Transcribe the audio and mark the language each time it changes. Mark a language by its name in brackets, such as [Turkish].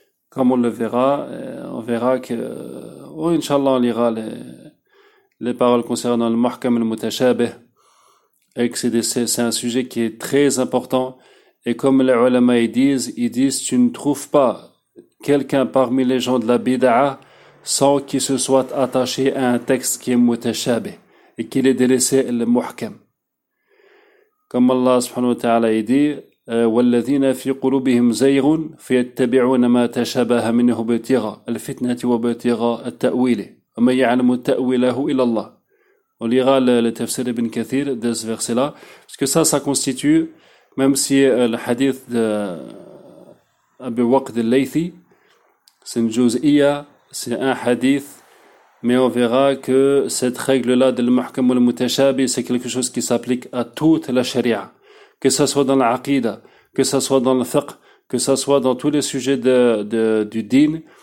[French] Comme on le verra, on verra que, oh, Inch'Allah, on lira les paroles concernant le mahkam al-mutashabih. Et que c'est un sujet qui est très important Et comme les ulama ils disent, tu ne trouves pas quelqu'un parmi les gens de la bid'a sans qu'il se soit attaché à un texte qui est mutashabih et qu'il ait délaissé le muhkam. Comme Allah subhanahu wa ta'ala dit, [Arabic] والذين في قلوبهم زيغ فيتبعون ما تشابه منه ابتغاء الفتنة وابتغاء التأويل وما يعلم تأويله إلا الله. [French] On lira le tafsir Ibn Kathir de ce verset-là, parce que ça constitue, même si le hadith d'Abi Waqd al-Laythi, c'est une juz'iyya, c'est un hadith, mais on verra que cette règle-là de l'muhkam al-mutashabi, c'est quelque chose qui s'applique à toute la sharia, que ce soit dans l'aqida, que ce soit dans le fiqh, que ce soit dans tous les sujets du din.